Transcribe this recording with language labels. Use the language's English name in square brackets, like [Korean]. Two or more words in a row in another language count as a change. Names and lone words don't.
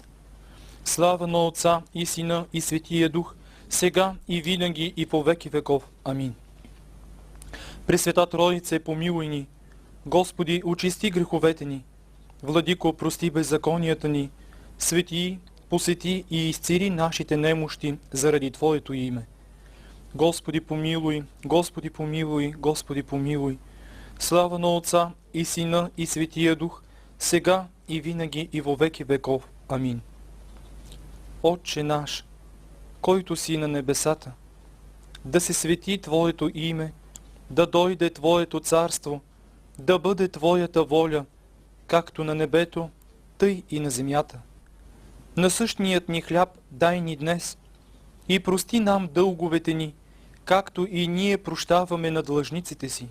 [Bulgarian] Слава на Отца и Сина и Светия Дух, сега и винаги и по веки веков. Амин. Пресвета Троице, помилуй ни. Господи, очисти греховете ни. Владико, прости беззаконията ни. Свети, посети и изцели нашите немощи заради Твоето име. Господи, помилуй, Господи, помилуй, Господи, помилуй. Слава на Отца и Сина и Светия Дух, сега и винаги и во веки веков. Амин. Отче наш, който си на небесата, да се свети Твоето име, да дойде Твоето царство, да бъде Твоята воля, както на небето, тъй и на земята. Насъщният ни хляб дай ни днес и прости нам дълговете ни, както и ние прощаваме на длъжниците си.